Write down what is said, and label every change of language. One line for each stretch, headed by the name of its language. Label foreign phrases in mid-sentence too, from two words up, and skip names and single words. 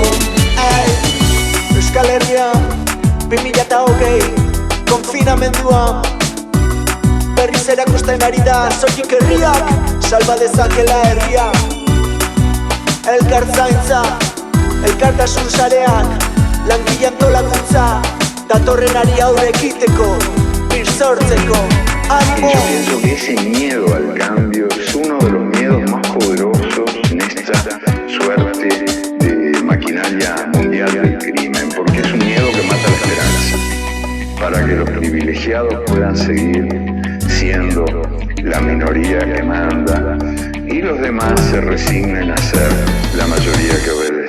Basque: Euskal Herria 2020 konfinamendua berriz erakusten ari da. Soilik herriak salba dezakela herria. Elkartzaintza, elkartasun sareak, langile antolakuntza, datorren ari aurre ekiteko, bir sortzeko.
Spanish: Yo pienso que ese miedo al cambio es uno de los miedos más poderosos en esta suerte de maquinaria mundial del crimen, porque es un miedo que mata la esperanza, para que los privilegiados puedan seguir siendo la minoría que manda y los demás se resignen a ser la mayoría que obedece.